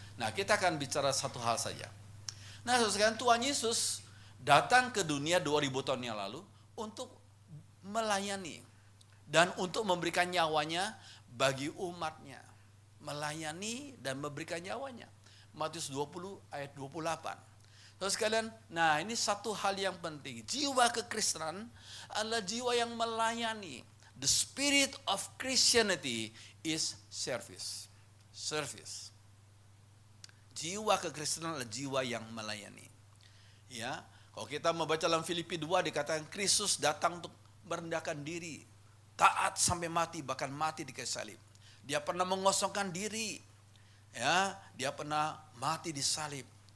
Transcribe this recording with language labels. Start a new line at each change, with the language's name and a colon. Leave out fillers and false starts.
Indonesian: Nah, kita akan bicara satu hal saja. Nah, sekarang Tuhan Yesus datang ke dunia 2000 tahun yang lalu untuk melayani dan untuk memberikan nyawanya bagi umatnya. Melayani dan memberikan nyawanya. Matius 20 ayat 28. Terus sekalian, nah ini satu hal yang penting. Jiwa kekristenan adalah jiwa yang melayani.
English: The spirit of Christianity is service. Service.
Indonesian: Jiwa kekristenan adalah jiwa yang melayani. Ya, kalau kita membaca dalam Filipi 2 dikatakan Kristus datang untuk merendahkan diri, taat sampai mati, bahkan mati di kayu salib. Dia pernah mengosongkan diri. Ya, dia pernah mati di salib.